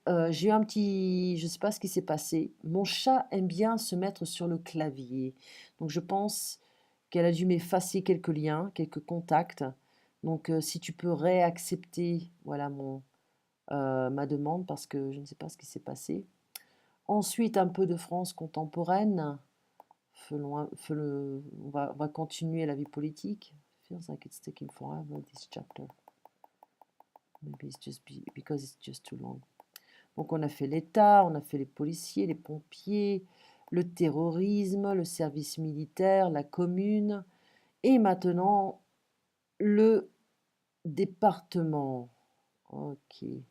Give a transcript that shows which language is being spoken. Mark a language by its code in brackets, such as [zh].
[fr] J'ai eu un petit, je sais pas ce qui s'est passé. Mon chat aime bien se mettre sur le clavier, donc je pense qu'elle a dû m'effacer quelques liens, quelques contacts. Donc, si tu peux réaccepter, voilà ma demande parce que je ne sais pas ce qui s'est passé. Ensuite, un peu de France contemporaine. On va continuer la vie politique. [en] Feels like it's taking forever, this chapter. Maybe it's just because it's just too long. [fr] Donc, on a fait l'État, on a fait les policiers, les pompiers, le terrorisme, le service militaire, la commune. Et maintenant, le département. Ok.